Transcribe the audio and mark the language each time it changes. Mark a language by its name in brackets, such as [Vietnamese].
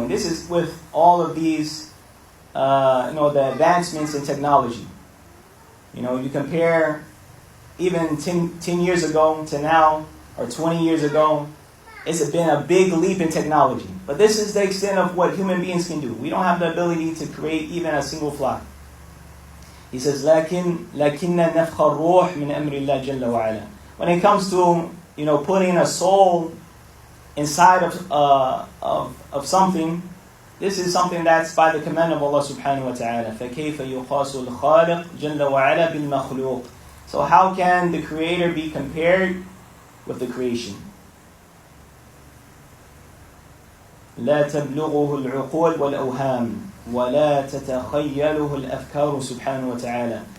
[English] And this is with all of these, the advancements in technology. You compare even 10 years ago to now, or 20 years ago, it's been a big leap in technology. But this is the extent of what human beings can do. We don't have the ability to create even a single fly. He says, [Arabic] لكن نفخ الروح من أمر الله جل وعلا. [English] When it comes to putting a soul inside of something, this is something that's by the command of Allah subhanahu wa ta'ala. [Arabic] فكيف يقاس الخالق جل وعلا بالمخلوق. [English] So how can the Creator be compared with the creation? [Arabic] لا تبلغه العقول والأوهام ولا تتخيله الأفكار سبحانه وتعالى.